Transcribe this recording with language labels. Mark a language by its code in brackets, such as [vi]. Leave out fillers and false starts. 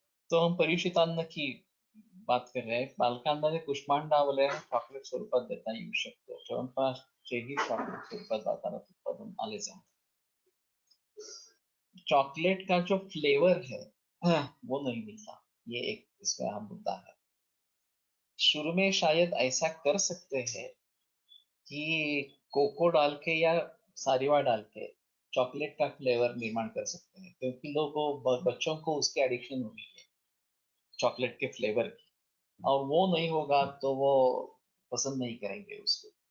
[hi] तो हम परिचित अन्न की बात कर रहे हैं। [mr] पालकांमध्ये कुष्मांडावले चॉकलेट स्वरूपात देता येऊ शकतो, च्यवनप्राशचेही चॉकलेट स्वरूपात बाजारात उत्पादन आलेच आहे। [hi] चॉकलेट का जो फ्लेवर है वो नहीं मिलता, ये एक इसमें अहम मुद्दा है। शुरू में शायद ऐसा कर सकते हैं कि कोको डाल के या सारिवा डाल के चॉकलेट का फ्लेवर निर्माण कर सकते हैं, क्योंकि लोगों बच्चों को उसकी एडिक्शन होगी है चॉकलेट के फ्लेवर की, और वो नहीं होगा तो वो पसंद नहीं करेंगे उसको।